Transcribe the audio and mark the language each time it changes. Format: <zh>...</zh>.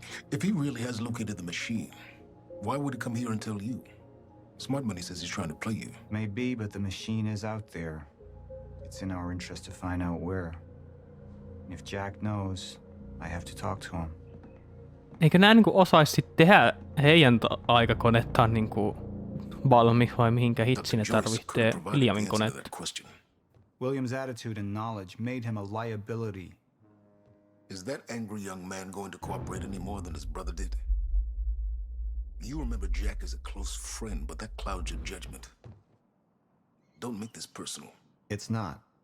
<en>If he really has located the machine, why would he come here and tell you? Smart Money says he's trying to play you. Maybe, but the machine is out there. It's in our interest to find out where. And if Jack knows, I have to talk to him.</en> <fi>Eikö nää niinku osaisi sit tehdä heidän aikakonettaan niinku valmi vai mihinkä hitsi ne tarvitsee Williamin konetta?</fi> <en>William's attitude and knowledge made him a liability. Is that angry young man going to cooperate any more than his brother did? You remember Jack as a close friend, but that clouds your judgment. Don't make this personal. It's not.</en>